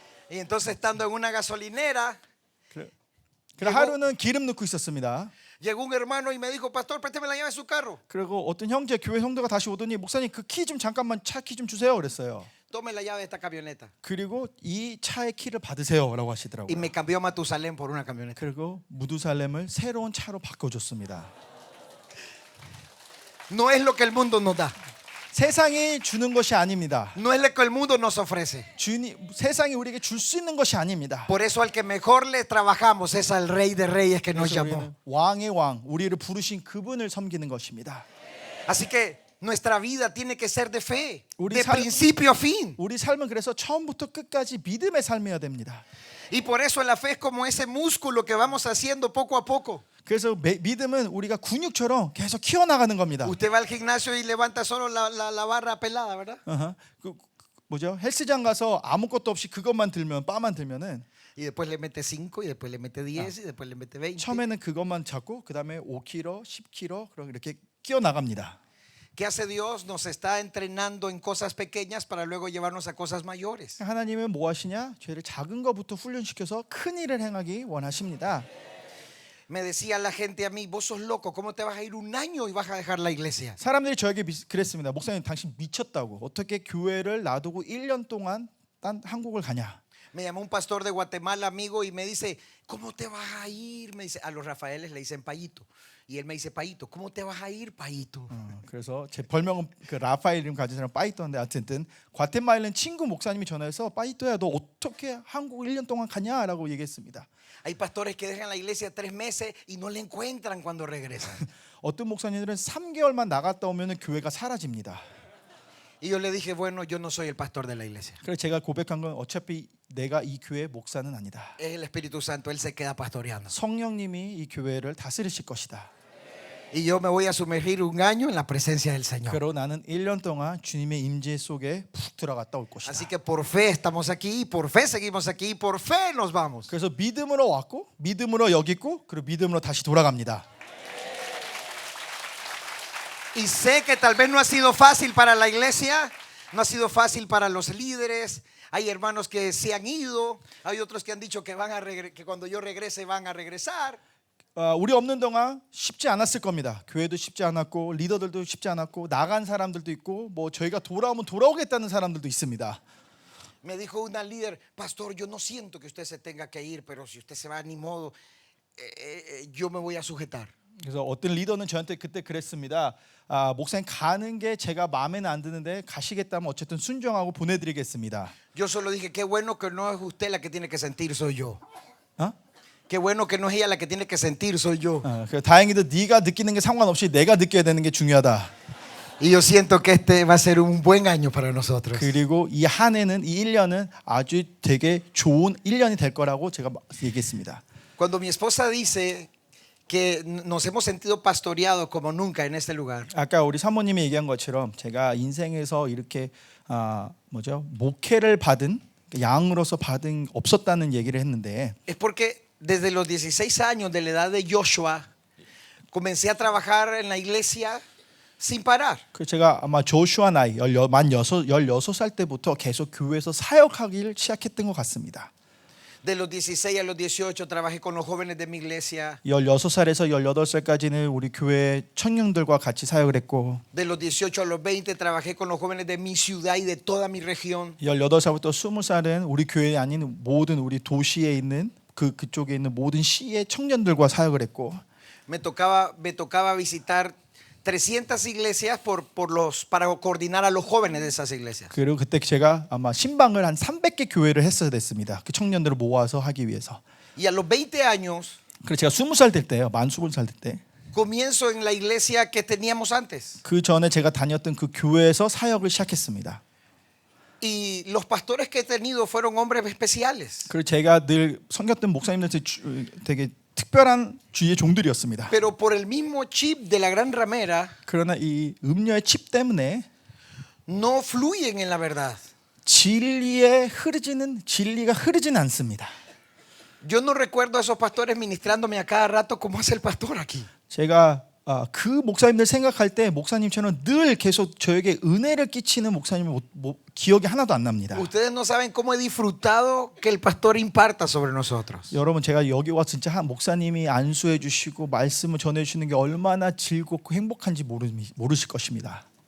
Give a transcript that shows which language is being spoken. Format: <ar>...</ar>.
<es>Y entonces estando en una gasolinera,</es> <ko>그래 하루는 기름 넣고 있었습니다.</ko> <es>llegó un hermano y me dijo, pastor, présteme la llave de su carro.</es> <ko>그리고 어떤 교회 형제가 다시 오더니 목사님 그 키 좀 잠깐만 차 키 좀 주세요 그랬어요.</ko> <es>Tome la llave de esta camioneta.</es> <ko>그리고 이 차의 키를 받으세요라고</ko> <es>Y</es> <ko>하시더라고요.</ko> <es>me cambió Matusalén por una camioneta.</es> <ko>그리고 무두살렘을 새로운 차로 바꿔줬습니다.</ko> <es>No es lo que el mundo nos da.</es> <ko>세상이 주는 것이 아닙니다.</ko> <es>No es lo que el mundo nos ofrece.</es> <ko>세상이 우리에게 줄 수 있는 것이 아닙니다.</ko> <es>Por eso al que mejor le trabajamos es al Rey de Reyes que nos</es> <ko>그래서</ko> <es>llamó.</es> <ko>우리는 왕의 왕, 우리를 부르신 그분을 섬기는 것입니다.</ko> <es>Así que nuestra vida tiene que ser de fe,</es> <ko>우리</ko> <es>de</es> <ko>삶-</ko> <es>principio a fin.</es> <ko>우리 삶은 그래서 처음부터 끝까지 믿음의 삶이어야 됩니다.</ko> <es>Y por eso la fe es como ese músculo que vamos haciendo poco a poco.</es> <ko>그래서 믿음은 우리가 근육처럼 계속 키워나가는 겁니다.</ko> <es>Usted va al gimnasio y levanta solo la barra pelada, ¿verdad?</es> <ko>뭐죠? 헬스장 가서 아무것도 없이 그것만 들면 바만 들면은</ko> <es>Y después le mete 5 y después le mete 10 y después le mete 20.</es> <ko>처음에는 그것만 잡고 그다음에 5kg, 10kg 그럼 이렇게 끼어 나갑니다.</ko> <es>¿Qué hace Dios? Nos está entrenando en cosas pequeñas para luego llevarnos a cosas mayores.</es> <ko>하나님은 뭐 하시냐? 죄를 작은 것부터 훈련시켜서 큰 일을 행하기 원하십니다.</ko> <es>Me decía la gente a mí, vos sos loco, ¿cómo te vas a ir un año y vas a dejar la iglesia?</es> <ko>사람들이 저에게 그랬습니다. 목사님 당신 미쳤다고. 어떻게 교회를 놔두고 1년 동안 딴 한국을 가냐?</ko> <es>Me llamó un pastor de Guatemala, amigo, y me dice, ¿cómo te vas a ir? Me dice, a los Rafaeles le dicen Payito. Y él me dice, Payito, ¿cómo te vas a ir, Payito?</es> <ko>그래서 제 별명은 그 라파엘 이름 가진 사람 빠이토인데 어쨌든 과테말라는 친구 목사님이 전화해서 빠이토야 너 어떻게 한국 1년 동안 가냐라고 얘기했습니다.</ko> <es>Hay pastores que dejan la iglesia 3 meses y no le encuentran cuando regresan.</es> <ko>어떤 목사님들은 3개월만 나갔다 오면 교회가 사라집니다.</ko> <es>Y yo le dije, bueno, yo no soy el pastor de la iglesia.</es> <ko>그래서 제가 고백한 건 어차피 내가 이 교회 목사는 아니다.</ko> <es>Es el Espíritu Santo, Él se queda pastoreando.</es> <ko>성령님이 이 교회를 다스리실 것이다.</ko> <es>Y yo me voy a sumergir un año en la presencia del Señor.</es> <ko>그리고 나는 1년 동안 주님의 임재 속에 푹 들어갔다 올 것이다.</ko> <es>Así que por fe estamos aquí, por fe seguimos aquí, y por fe nos vamos.</es> <ko>그래서 믿음으로 왔고 믿음으로 여기 있고 그리고 믿음으로 다시 돌아갑니다.</ko> <es>Y sé que tal vez no ha sido fácil para la iglesia, no ha sido fácil para los líderes. Hay hermanos que se han ido, hay otros que han dicho que que cuando yo regrese van a regresar.</es> <ko>우리 없는 동안 쉽지 않았을 겁니다. 교회도 쉽지 않았고 리더들도 쉽지 않았고 나간 사람들도 있고 뭐 저희가 돌아오면 돌아오겠다는 사람들도 있습니다.</ko> <es>Me dijo una líder, pastor, yo no siento que usted se tenga que ir, pero si usted se va, ni modo, yo me voy a sujetar.</es> <ko>그래서 어떤 리더는 저한테 그때 그랬습니다. 목사님 가는 게 제가 마음에는 안 드는데 가시겠다면 어쨌든 순종하고 보내드리겠습니다.</ko> <es>Yo solo dije, qué bueno que no es usted la que tiene que sentir, soy yo.</es> <ko>어?</ko> <es>Qué bueno que no es ella la que tiene que sentir, soy yo.</es> <ko>다행히도 네가 느끼는 게 상관없이 내가 느껴야 되는 게 중요하다.</ko> <es>Y yo siento que este va a ser un buen año para nosotros.</es> <ko>그리고 이 한 해는 이 1년은 아주 되게 좋은 1년이 될 거라고 제가 얘기했습니다.</ko> <es>Cuando mi esposa dice que nos hemos sentido pastoreados como nunca en este lugar,</es> <ko>아까 우리 사모님이 얘기한 것처럼 제가 인생에서 이렇게 목회를 받은 양으로서 받은 없었다는 얘기를 했는데</ko> <es>es porque desde los 16 años de la edad de Joshua comencé a trabajar en la iglesia sin parar.</es> <ko>그 제가 아마 조슈아 나이 만 16살 때부터 계속 교회에서 사역하기를 시작했던 것 같습니다.</ko> <es>De los 16 a los 18 trabajé con los jóvenes de mi iglesia.</es> <ko>16살에서 18살까지는 우리 교회 청년들과 같이 사역을 했고</ko> <es>De los 18 a los 20 trabajé con los jóvenes de mi ciudad y de toda mi región.</es> <ko>18살부터 20살은 우리 교회 아닌 모든 우리 도시에 있는 그쪽에 있는 모든 시의 청년들과 사역을 했고</ko> <es>Me tocaba visitar 300 iglesias para coordinar a los jóvenes de esas iglesias.</es> <ko>그리고 그때 제가 아마 신방을 한 300개 교회를 했어야 됐습니다. 그 청년들을 모아서 하기 위해서.</ko> <es>Y a los 20 años</es> <ko>그래서 제가 20살 될 때요. 만 20살 될 때.</ko> <es>comienzo en la iglesia que teníamos antes.</es> <ko>그 전에 제가 다녔던 그 교회에서 사역을 시작했습니다.</ko> <es>Y los pastores que he tenido fueron hombres especiales.</es> <ko>그리고 제가 늘 섬겼던 목사님들 되게 특별한 주의 종들이었습니다.</ko> <es>Pero por el mismo chip de la gran ramera</es> <ko>그러나 이 음료의 칩 때문에</ko> <es>no fluyen en la verdad.</es> <ko>진리가 흐르지는 않습니다.</ko> <es>Yo no recuerdo a esos pastores ministrándome a cada rato como hace el pastor aquí.</es> <ko>제가 그 목사님들 생각할 때 목사님처럼 늘 계속 저에게 은혜를 끼치는 목사님 기억이 하나도 안 납니다.</ko> <es>Ustedes no saben cómo he disfrutado que el pastor imparta sobre nosotros.</es> <ko>여러분 제가 여기 와 진짜 한 목사님이 안수해 주시고 말씀을 전해 주시는 게 얼마나 즐겁고 행복한지 모르실 것입니다.</ko>